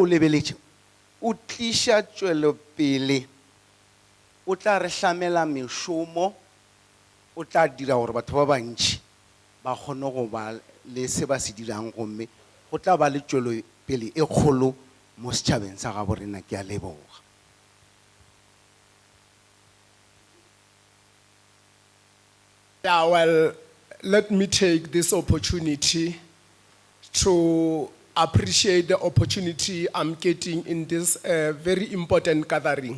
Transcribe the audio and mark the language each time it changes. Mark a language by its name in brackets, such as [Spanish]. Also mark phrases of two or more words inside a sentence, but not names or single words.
[Northern Sotho] lebeletše o tliša tšwelopele o tla re hlamela mešomo o tla dira gore batho ba bantši ba kgone go ba le se ba se dirang gomme go tla ba le tšwelopele e kgolo mo setšhabeng sa gabo rena ke a leboga. [English] Yeah, well, let me take this opportunity to appreciate the opportunity I'm getting in this very important gathering.